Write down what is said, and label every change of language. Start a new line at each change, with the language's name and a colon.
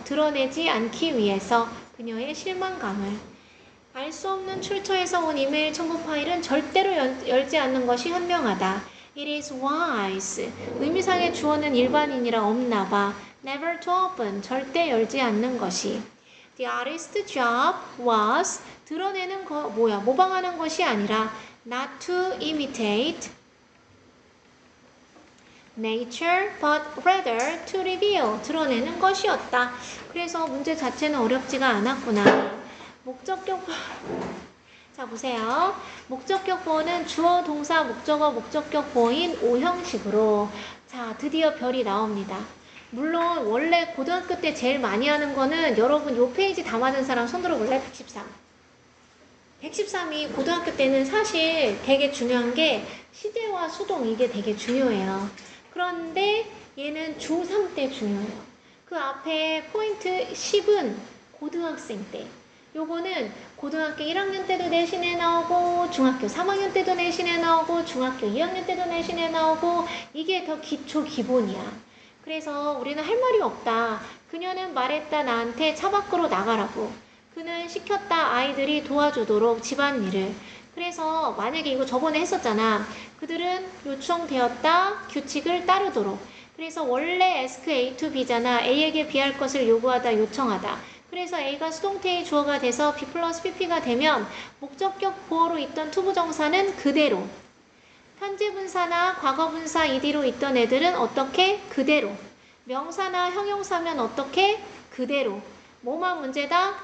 Korean: 드러내지 않기 위해서 그녀의 실망감을. 알 수 없는 출처에서 온 이메일 첨부 파일은 절대로 열지 않는 것이 현명하다.
English: It is wise.
Korean: 의미상의 주어는 일반인이라 없나 봐.
English: Never to open.
Korean: 절대 열지 않는 것이.
English: The artist's job was
Korean: 드러내는 거 뭐야? 모방하는 것이 아니라
English: not to imitate nature but rather to reveal.
Korean: 드러내는 것이었다. 그래서 문제 자체는 어렵지가 않았구나. 목적격 자, 보세요. 목적격 보어는 주어, 동사, 목적어, 목적격 보어인 O 형식으로. 자, 드디어 별이 나옵니다. 물론 원래 고등학교 때 제일 많이 하는 거는 여러분 요 페이지 다 맞은 사람 손 들어볼래? 113. 113이 고등학교 때는 사실 되게 중요한 게 시제와 수동 이게 되게 중요해요. 그런데 얘는 중3 때 중요해요. 그 앞에 포인트 10은 고등학생 때. 요거는 고등학교 1학년 때도 내신에 나오고 중학교 3학년 때도 내신에 나오고 중학교 2학년 때도 내신에 나오고 이게 더 기초 기본이야. 그래서 우리는 할 말이 없다. 그녀는 말했다 나한테 차 밖으로 나가라고. 그는 시켰다 아이들이 도와주도록 집안일을. 그래서 만약에 이거 저번에 했었잖아. 그들은 요청되었다 규칙을 따르도록. 그래서 원래 ask A to B잖아. A에게 B 할 것을 요구하다 요청하다. 그래서 A가 수동태의 주어가 돼서 B 플러스 PP가 되면 목적격 보어로 있던 투부정사는 그대로. 현재분사나 과거분사 ED로 있던 애들은 어떻게? 그대로. 명사나 형용사면 어떻게? 그대로. 뭐만 문제다?